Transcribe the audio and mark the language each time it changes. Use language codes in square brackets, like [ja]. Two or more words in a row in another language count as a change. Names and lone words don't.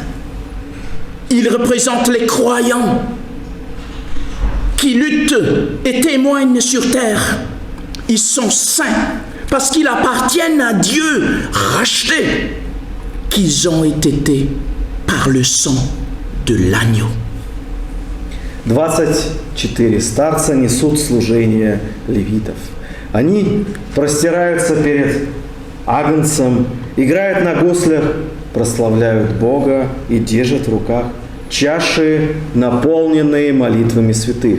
[fr] Ils représentent les croyants qui luttent et témoignent sur terre. Ils sont saints parce qu'ils appartiennent à Dieu, rachetés, qu'ils ont été par le sang de l'agneau. [ru] 24 старца несут служение левитов. Они простираются перед агнцем, играют на гуслях, прославляют Бога и держат в руках чаши, наполненные молитвами святых.